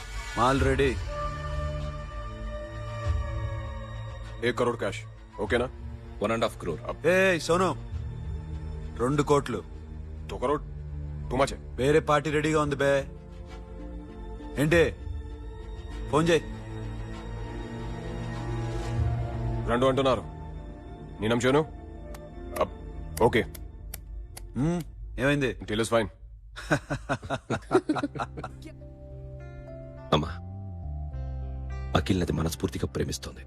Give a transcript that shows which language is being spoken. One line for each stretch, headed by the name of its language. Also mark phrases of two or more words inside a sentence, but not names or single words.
Telugu: మాల్ రెడీ.
Hindi: 1 करोड़ कैश ओके ना 1.5 crore.
Telugu: ఏ సోను 2 కోట్లు.
Hindi: 2 करोड़
English: too much
Hindi: है
Telugu: వేరే పార్టీ రెడీగా ఉంది బే. ఏంటి ఫోన్ చేయి. రెండు అంటున్నారు నేను నమ్మను ఓకే ఏమైంది?
English: Deal is fine
Telugu: అమ్మా, అఖిల్ నది మనస్ఫూర్తిగా ప్రేమిస్తోంది.